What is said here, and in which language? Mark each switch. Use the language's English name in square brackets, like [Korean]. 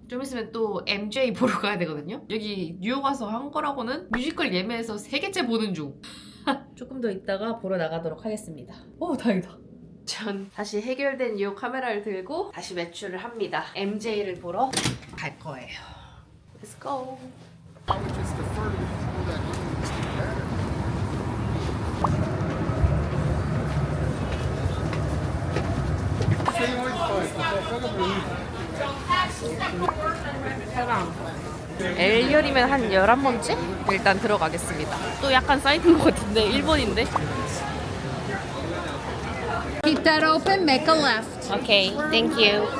[Korean] 좀 있으면 또 MJ 보러 가야 되거든요. 여기 뉴욕 와서 한 거라고는 뮤지컬 예매해서 3개째 보는 중. 조금 더 있다가 보러 나가도록 하겠습니다. 오 다행이다. 전 다시 해결된 이 카메라를 들고 다시 외출을 합니다. MJ를 보러 갈 거예요. Let's go. [English] I would just defer to the people that need this better. [Korean] L열이면 한 11번째? 일단 들어가겠습니다. 또 약간 사이트인 것 같은데 1번인데. [English] Keep that open, make a left. [Korean] 오케이, thank you.